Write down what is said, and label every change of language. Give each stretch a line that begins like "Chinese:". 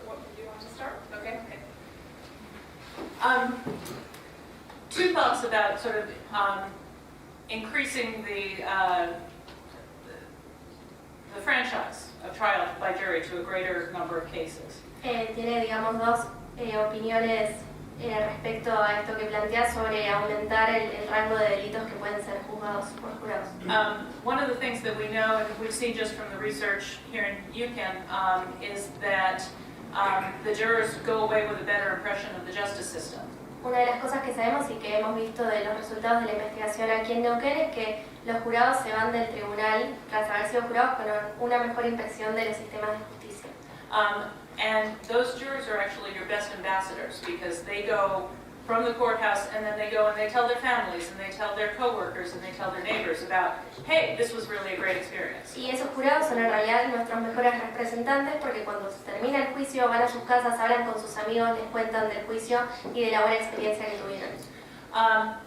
English: What, do you want to start? Okay. Two thoughts about sort of increasing the franchise of trial by jury to a greater number of cases.
Spanish: Tiene, digamos, dos opiniones respecto a esto que plantea sobre aumentar el rango de delitos que pueden ser juzgados por jurados.
English: One of the things that we know, and we've seen just from the research here in UCAN, is that the jurors go away with a better impression of the justice system.
Spanish: Una de las cosas que sabemos y que hemos visto de los resultados de la investigación aquí en Neuquén es que los jurados se van del tribunal tras haber sido jurados con una mejor impresión de los sistemas de justicia.
English: And those jurors are actually your best ambassadors because they go from the courthouse, and then they go and they tell their families, and they tell their coworkers, and they tell their neighbors about, hey, this was really a great experience.
Spanish: Y esos jurados son en realidad nuestros mejores representantes porque cuando se termina el juicio van a sus casas, hablan con sus amigos, les cuentan del juicio y de la buena experiencia que tuvieron.